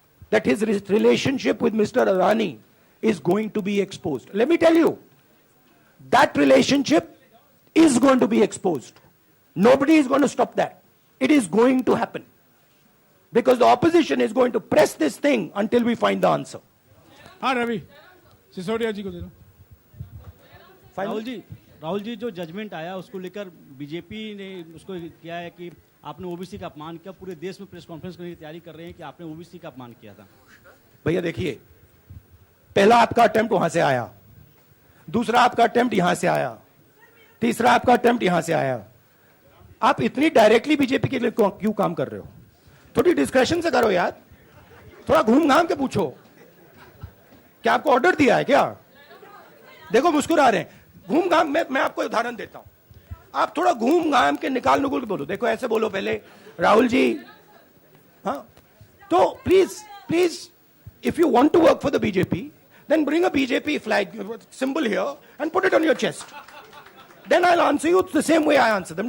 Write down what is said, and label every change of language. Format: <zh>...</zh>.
<en>That his relationship with Mr. Adani is going to be exposed. Let me tell you, that relationship is going to be exposed. Nobody is going to stop that. It is going to happen. Because the opposition is going to press this thing until we find the answer.</en> <hi>हाँ रवि, सिसोदिया जी को दे दो। राहुल जी जो judgement आया उसको लेकर BJP ने उसको किया है कि आपने ओबीसी का अपमान किया। पूरे देश में प्रेस कॉन्फ्रेंस करने की तैयारी कर रहे हैं कि आपने ओबीसी का अपमान किया था। भैया देखिए, पहला आपका अटेम्प्ट वहां से आया, दूसरा आपका अटेम्प्ट यहां से आया, तीसरा आपका अटेम्प्ट यहां से आया। आप इतनी डायरेक्टली बीजेपी के लिए क्यों काम कर रहे हो? थोड़ी डिस्कशन से करो यार, थोड़ा घूम घाम के पूछो। क्या आपको ऑर्डर दिया है क्या? देखो मुस्कुरा रहे हैं। घूम घाम, मैं आपको उदाहरण देता हूं। आप थोड़ा घूम घाम के निकाल नुकुल के बोलो। देखो ऐसे बोलो पहले, राहुल जी, हाँ, तो</hi> <en>Please, if you want to work for the BJP, then bring a BJP flag symbol here and put it on your chest. Then I'll answer you the same way I answer them.</en>